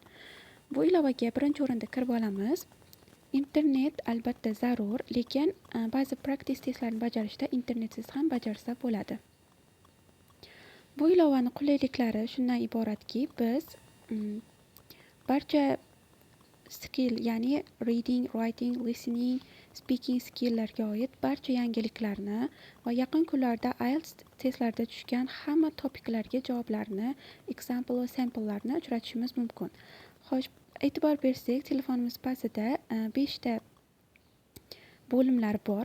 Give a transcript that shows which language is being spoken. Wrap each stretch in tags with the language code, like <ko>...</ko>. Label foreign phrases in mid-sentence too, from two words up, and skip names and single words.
<uz>Bu ilovaga birinchi o'rinda kirib olamiz. Internet albatta zarur, lekin ba'zi</uz> <en>practice testlarni</en> <uz>bajarishda internetsiz ham bajarsa bo'ladi. Bu ilovani qulayliklari shundan iboratki, biz barcha skill, ya'ni</uz> <en>reading, writing, listening, speaking skilllarga</en> <uz>oid barcha yangiliklarni va yaqin kunlarda IELTS testlarida tushgan hamma topiklarga javoblarni, example va samplelarni uchratishimiz mumkin. Xo'sh, e'tibor bersak, telefonimiz pastida 5 ta bo'limlar bor.</uz>